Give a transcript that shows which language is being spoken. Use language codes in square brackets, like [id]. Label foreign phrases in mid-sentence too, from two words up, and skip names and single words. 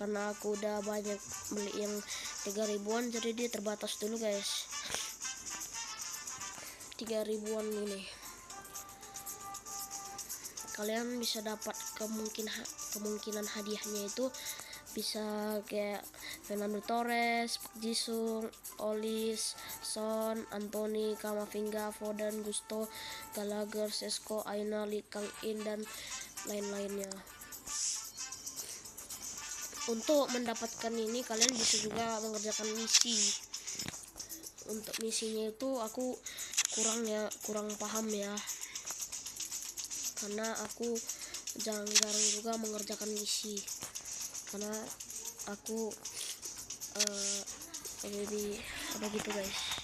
[id] karena aku udah banyak beli yang 3.000-an, jadi dia terbatas dulu guys. 3.000-an ini kalian bisa dapat kemungkinan hadiahnya itu bisa kayak Fernando Torres, Park Ji-sung, Olis, Son, Anthony, Camavinga, Foden, Gusto, Gallagher, Sesko, Aina, Lee Kang-in, dan lain-lainnya. Untuk mendapatkan ini kalian bisa juga mengerjakan misi. Untuk misinya itu aku kurang paham ya, karena aku jarang juga mengerjakan misi, karena aku lebih apa gitu guys.